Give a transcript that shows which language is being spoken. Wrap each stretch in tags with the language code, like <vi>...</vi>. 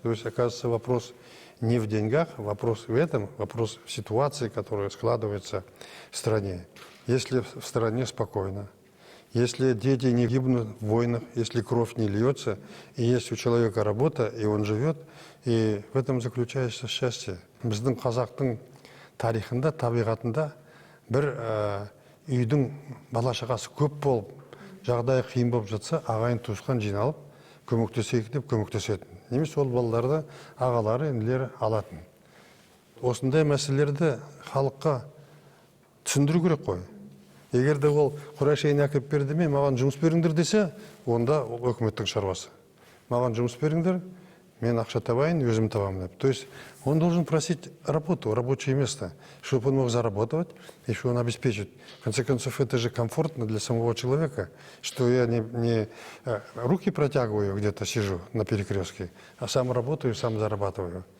<ru>То есть, оказывается, вопрос не в деньгах, вопрос в этом, вопрос в ситуации, которая складывается в стране. Если в стране спокойно, если дети не гибнут в войнах, если кровь не льется, и есть у человека работа, и он живет, и в этом заключается счастье.</ru> <kk>Біздің қазақтың тарихында, табиғатында бір үйдің бала-шағасы көп болып, жағдайы қиын болып жатса, ағайын туысқан жиналып, көмектесейік деп көмектесетін. Немесе ол балаларды ағалары, інілері алатын. Осындай мәселелерді халыққа түсіндіру керек қой. Егер де ол құрашайын әкеп берді ме, маған жұмыс беріңдер десе, онда ол өкіметтің шаруасы. Маған жұмыс беріңдер, мен ақша табайын, өзім табамын деп.</kk> <ru>То есть он должен просить работу, рабочее место, чтобы он мог зарабатывать, и что он обеспечит. В конце концов, это же комфортно для самого человека, что я не руки протягиваю, где-то сижу на перекрестке, а сам работаю, сам зарабатываю.</ru>